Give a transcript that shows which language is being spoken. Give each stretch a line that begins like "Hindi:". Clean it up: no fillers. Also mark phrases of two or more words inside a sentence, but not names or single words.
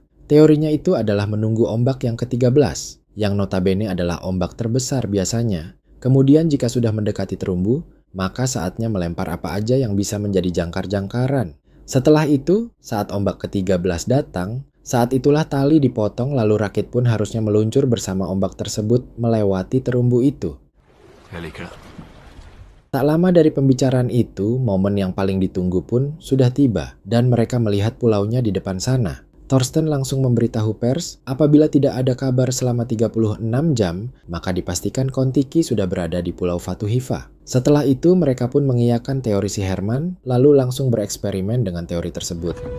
Indonesian: Teorinya itu adalah menunggu ombak yang ke-13, yang notabene adalah ombak terbesar biasanya. Kemudian jika sudah mendekati terumbu, maka saatnya melempar apa aja yang bisa menjadi jangkar-jangkaran. Setelah itu, saat ombak ke-13 datang, saat itulah tali dipotong lalu rakit pun harusnya meluncur bersama ombak tersebut melewati terumbu itu.
Swedish: Jag liker det.
Indonesian: Tak lama dari pembicaraan itu, momen yang paling ditunggu pun sudah tiba dan mereka melihat pulaunya di depan sana. Thorsten langsung memberitahu pers apabila tidak ada kabar selama 36 jam, maka dipastikan Kon-Tiki sudah berada di Pulau Fatu-Hiva. Setelah itu mereka pun mengiyakan teori si Herman, lalu langsung bereksperimen dengan teori tersebut.